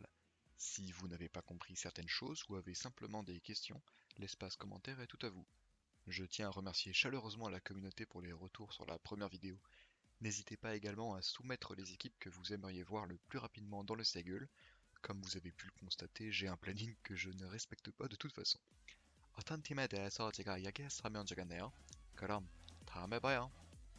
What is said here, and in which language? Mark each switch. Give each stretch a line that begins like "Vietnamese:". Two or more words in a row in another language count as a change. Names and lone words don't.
French: Si vous n'avez pas compris certaines choses ou avez simplement des questions, l'espace commentaire est tout à vous. Je tiens à remercier chaleureusement la communauté pour les retours sur la première vidéo. N'hésitez pas également à soumettre les équipes que vous aimeriez voir le plus rapidement dans le Sagueul. Comme vous avez pu le constater, j'ai un planning que je ne respecte pas de toute façon.
Korean: 어떤 팀에 대해서 제가 이야기했으면 좋겠네요. 그럼 다음에 봐요.